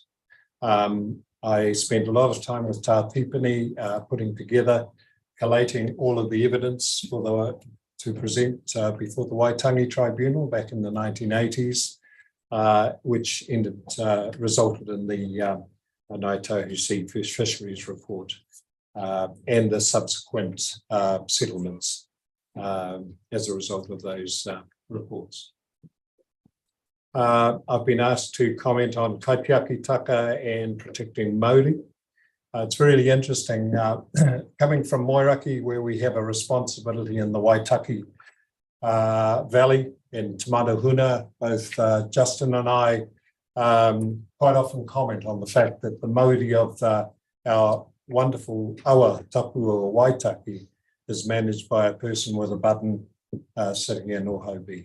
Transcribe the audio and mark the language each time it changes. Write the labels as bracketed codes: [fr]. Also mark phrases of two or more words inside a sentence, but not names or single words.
[en] I spent a lot of time with Tā Tipini, putting together, collating all of the evidence to present before the Waitangi Tribunal back in the 1980s, which resulted in the Ngāi Tahu Sea Fisheries Report and the subsequent settlements as a result of those reports. I've been asked to comment on kaitiaki taka and protecting Māori. It's really interesting, coming from Moiraki, where we have a responsibility in the Waitaki Valley in Te Manahuna. Both Justin and I quite often comment on the fact that the Māori of our wonderful [mi] awa tapu [en] or Waitaki is managed by a person with a button sitting in Ohobi.